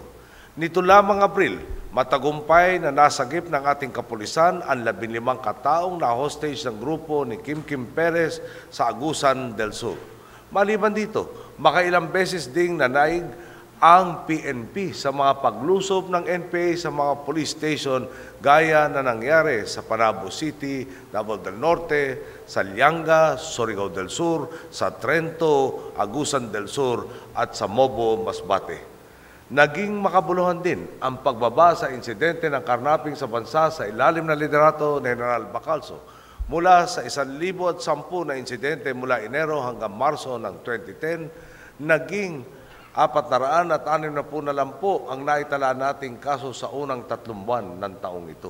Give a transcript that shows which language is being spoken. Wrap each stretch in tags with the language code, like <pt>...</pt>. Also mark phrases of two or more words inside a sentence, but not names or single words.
<tl>Nito lamang Abril, matagumpay na nasagip ng ating kapulisan ang 15 kataong na-hostage ng grupo ni Kim Perez sa Agusan del Sur. Maliban dito, makailang beses ding nanaig ang PNP sa mga paglusob ng NPA sa mga police station gaya na nangyari sa Panabo City, Davao del Norte, sa Lianga, Surigao del Sur, sa Trento, Agusan del Sur at sa Mobo, Masbate. Naging makabuluhan din ang pagbaba sa insidente ng karnaping sa bansa sa ilalim ng liderato ni General Bacalso. Mula sa 1,010 na insidente mula Enero hanggang Marso ng 2010, naging 460 na lang po ang naitala nating kaso sa unang 3 buwan ng taong ito.</tl>